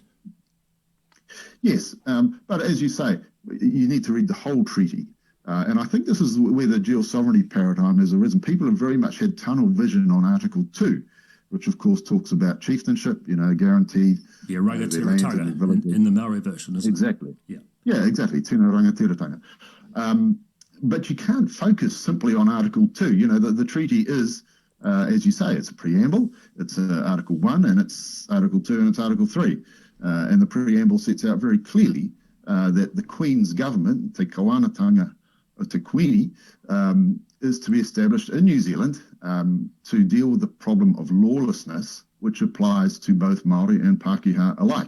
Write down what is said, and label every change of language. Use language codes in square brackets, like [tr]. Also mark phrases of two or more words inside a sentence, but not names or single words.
[en] Yes, but as you say, you need to read the whole treaty. And I think this is where the dual sovereignty paradigm has arisen. People have very much had tunnel vision on Article 2, which of course talks about chieftainship, guaranteed. Yeah, rangatiratanga in the Maori version, isn't exactly. it? Yeah, exactly, [mi] tēnā rangatiratanga. [en] But you can't focus simply on Article 2. The treaty is as you say, it's a preamble, it's Article 1, and it's Article 2, and it's Article 3. And the preamble sets out very clearly that the Queen's government, [mi] Te Kawanatanga o Te Queen, [en] is to be established in New Zealand to deal with the problem of lawlessness, which applies to both Maori and Pākehā alike.